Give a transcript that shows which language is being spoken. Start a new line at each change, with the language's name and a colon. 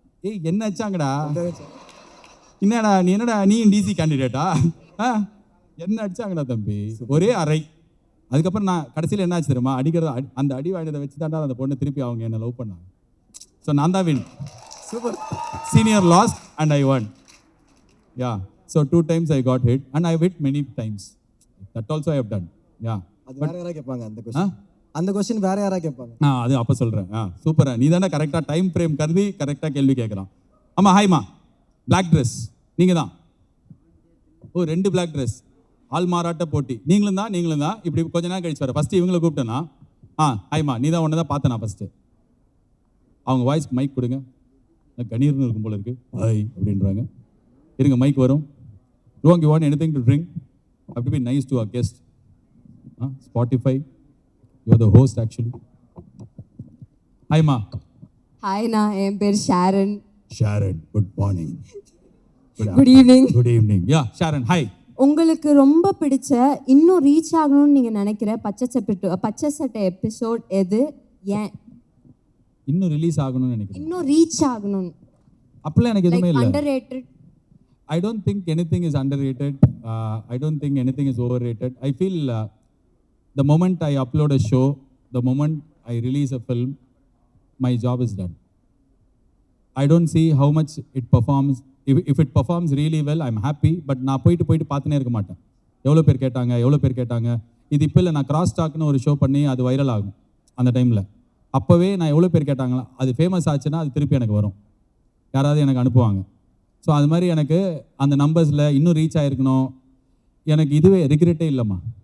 Tamil: ஏய் என்ன அடிச்சாங்கடா? என்னடா நீ டிசி கேண்டிடேட்டா? என்ன அடிச்சாங்கடா தம்பி, ஒரே அறை. அதுக்கப்புறம் நான் கடைசியில் என்ன ஆச்சு தெரியுமா, அடிக்கிறது அந்த அடி வாங்கினதை வச்சு தாண்டா அந்த பொண்ணு திருப்பி அவங்க என்ன லவ் பண்ணாங்க. ஸோ நான் தான் win. Super.
English: Senior lost and I won. Yeah so 2 times I got hit and I hit many times. That also I have done. Yeah.
Tamil: அது வேற யாரா கேட்பாங்க அந்த क्वेश्चन. அந்த क्वेश्चन வேற யாரா கேட்பாங்க. அது அப்போ சொல்கிறேன். சூப்பரா, நீ தானே கரெக்டாக டைம் ஃப்ரேம் கருதி கரெக்டாக கேள்வி கேட்குறான். ஆமாம் ஹாய்மா, பிளாக் ட்ரெஸ் நீங்கள் தான். 2 பிளாக் ட்ரெஸ், ஆள் மாறாட்ட போட்டி. நீங்களும் தான். இப்படி கொஞ்ச நேரம் கழிச்சு வர ஃபஸ்ட்டு இவங்களை கூப்பிட்டேன்னா, ஹாய்மா நீ தான் ஒன்று தான் பார்த்தேன் ஃபஸ்ட்டு. அவங்க வாய்ஸ்க்கு மைக் கொடுங்க. கணீர்னு இருக்கும் போல இருக்கு. ஹாய் அப்படின்றாங்க. இருங்க மைக் வரும்.
English: Don't you want anything to drink? Have to be nice to our guest. Spotify, you are the host actually. Hi ma.
Tamil: Hi na, என் பேர் Sharon.
English: Sharon, good morning. Good evening. Good evening. Yeah, Sharon, hi.
Tamil: உங்களுக்கு ரொம்ப பிடிச்ச இன்னும் reach ஆகணும்னு நீங்க நினைக்கிற பச்சை சட்டை எபிசோட் எது, ஏன்? இன்னும் ரிலீஸ் ஆகணும்னு நினைக்கிறேன். இன்னும் ரீச் ஆகணும். அப்பலாம் எனக்கு எதுவுமே இல்ல.
English: Underrated. I don't think anything is underrated. I don't think anything is overrated. I feel the moment I upload a show, the moment I release a film, my job is done. I don't see how much it performs. If it performs really well, I'm happy.
Tamil: But நான் போயிட்டு பார்த்துனே இருக்க மாட்டேன். எவ்வளோ பேர் கேட்டாங்க. இது இப்போ இல்லை, நான் கிராஸ் டாக்னு ஒரு ஷோ பண்ணி அது வைரல் ஆகும் அந்த டைமில். அப்போவே நான் எவ்வளோ பேர் கேட்டாங்களா, அது ஃபேமஸ் ஆச்சுன்னா அது திருப்பி எனக்கு வரும், யாராவது எனக்கு அனுப்புவாங்க. ஸோ அது மாதிரி எனக்கு அந்த நம்பர்ஸில் இன்னும் ரீச் ஆகிருக்கணும். எனக்கு இதுவே ரிக்ரெட்டே இல்லைம்மா.